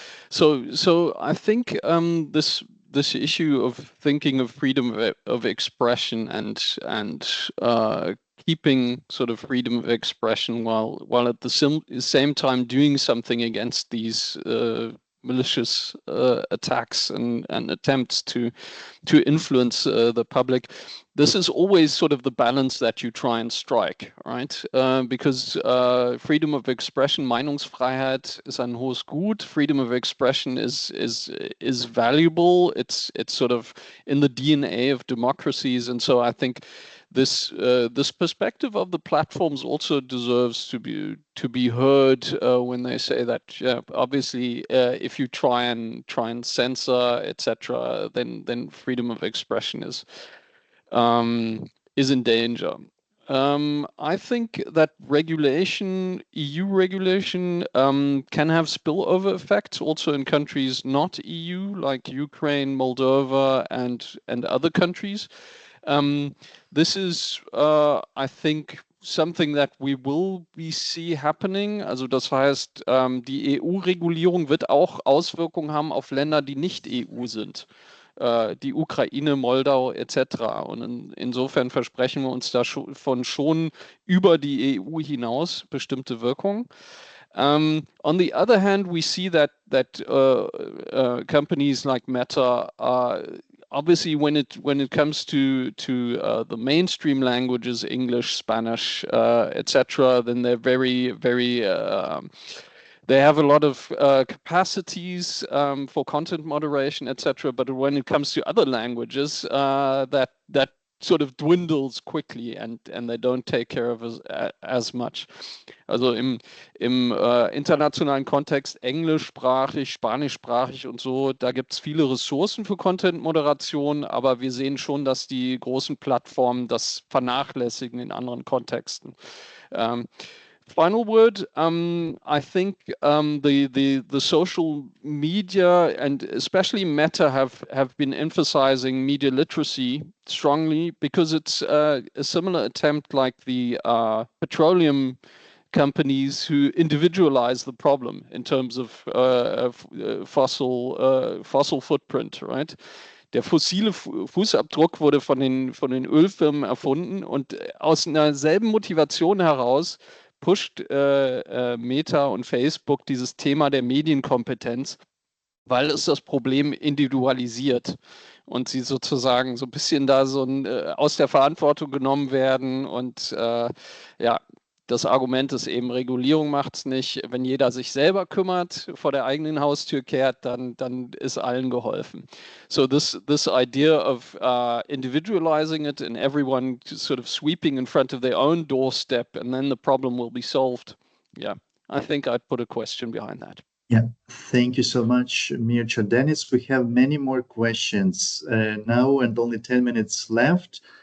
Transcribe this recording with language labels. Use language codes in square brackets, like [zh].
[en] So I think this issue of thinking of freedom of expression and keeping sort of freedom of expression while at the same time doing something against these malicious attacks and attempts to influence the public. This is always sort of the balance that you try and strike, right? Because freedom of expression, Meinungsfreiheit, is [de] ein hohes Gut. [en] Freedom of expression is valuable. It's sort of in the DNA of democracies, and so I think this perspective of the platforms also deserves to be heard when they say that, yeah, obviously if you try and censor, etc., then freedom of expression is in danger. I think that EU regulation, can have spillover effects also in countries not EU, like Ukraine, Moldova, and other countries. This is, I think, something that we will see happening. [de] Also das heißt, die EU-Regulierung wird auch Auswirkungen haben auf Länder, die nicht EU sind. Die Ukraine, Moldau etc. Und insofern versprechen wir uns da schon über die EU hinaus bestimmte Wirkungen. [en] On the other hand, we see that companies like Meta are obviously, when it comes to the mainstream languages, English, Spanish, etc., then they're very, very they have a lot of capacities for content moderation, etc. But when it comes to other languages, that sort of dwindles quickly and they don't take care of us as much. [de] Also im internationalen Kontext, englischsprachig, spanischsprachig und so, da gibt es viele Ressourcen für Content-Moderation, aber wir sehen schon, dass die großen Plattformen das vernachlässigen in anderen Kontexten. [en] Final word, I think the social media and especially Meta have been emphasizing media literacy strongly because it's a similar attempt like the petroleum companies who individualize the problem in terms of fossil footprint, right? [de] Der fossile Fußabdruck wurde von den Ölfirmen erfunden und aus einer selben Motivation heraus pusht Meta und Facebook dieses Thema der Medienkompetenz, weil es das Problem individualisiert und sie sozusagen so ein bisschen da so aus der Verantwortung genommen werden und ja, das Argument ist eben, Regulierung macht es nicht. Wenn jeder sich selber kümmert, vor der eigenen Haustür kehrt, dann ist allen geholfen. [en] So this idea of individualizing it and everyone sort of sweeping in front of their own doorstep and then the problem will be solved. Yeah, I think I'd put a question behind that. Yeah, thank you so much, Mircea. Dennis, we have many more questions now and only 10 minutes left.